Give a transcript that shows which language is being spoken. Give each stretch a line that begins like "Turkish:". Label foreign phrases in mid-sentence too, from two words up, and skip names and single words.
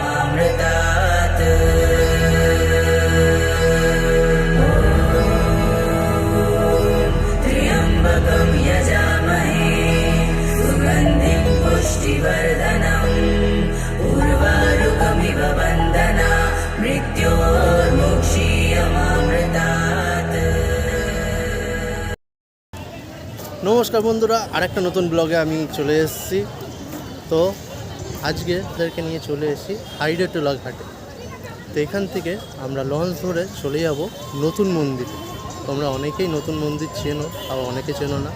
Sanskrit: यजामृतात् त्र्यम्बकं यजामहे सुगन्धिं पुष्टिवर्धनम् उर्वारुकमिव वन्दना मृत्योर्मुक्षीयमामृतात्।
Bangla: নমস্কার বন্ধুরা, আরেকটা নতুন ব্লগে আমি চলে এসেছি। তো আজকে তাদেরকে নিয়ে চলে এসেছি হাইড্রাটোলা ঘাটে। তো এখান থেকে আমরা লঞ্চ ধরে চলে যাব নতুন মন্দিরে। তোমরা অনেকেই নতুন মন্দির চেনো, আবার অনেকে চেনো না।